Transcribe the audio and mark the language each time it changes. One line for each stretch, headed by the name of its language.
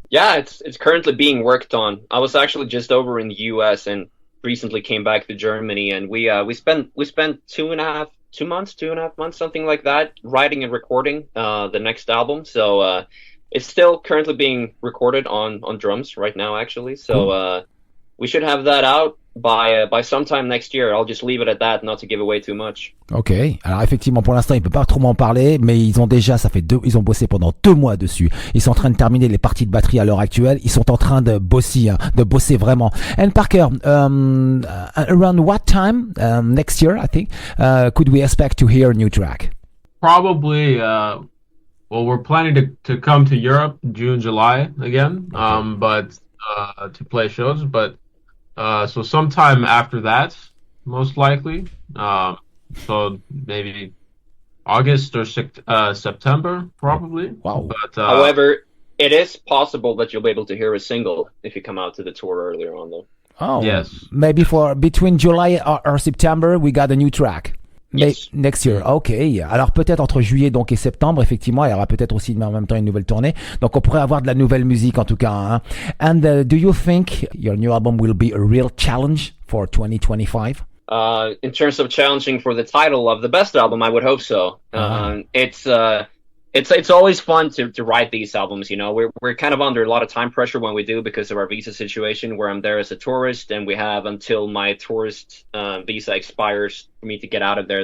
English: Yeah, it's currently being worked on. I was actually just over in the US and recently came back to Germany, and we spent 2.5 months, something like that, writing and recording the next album. So it's still currently being recorded on drums right now, actually. So we should have that out by sometime next year. I'll just leave it at that, not to give away too much. Ok.
French: Alors effectivement, pour l'instant, il peut pas trop m'en parler, mais ils ont bossé pendant 2 mois dessus. Ils sont en train de terminer les parties de batterie à l'heure actuelle. Ils sont en train de bosser vraiment.
English: And Parker, around what time next year, I think, could we expect to hear a new track? Probably, well, we're planning to come to Europe June, July again, okay. But to play shows, but so sometime after that, most likely. So maybe August or September, probably. Wow. But, however, it is possible that you'll be able to hear a single if you come out to the tour earlier on, though. Oh, yes. Maybe for between July or September, we got a new track. Yes. Next year, ok.
French: Alors peut-être entre juillet donc et septembre, effectivement, il y aura peut-être aussi en même temps une nouvelle tournée. Donc on pourrait avoir de la nouvelle musique en tout cas. Hein.
English: And do you think your new album will be a real challenge for 2025? In terms of challenging for the title of the best album, I would hope so. It's it's always fun to write these albums. You know, we're kind of under a lot of time pressure when we do because of our visa situation, where I'm there as a tourist, and we have until my tourist visa expires for me to get out of there.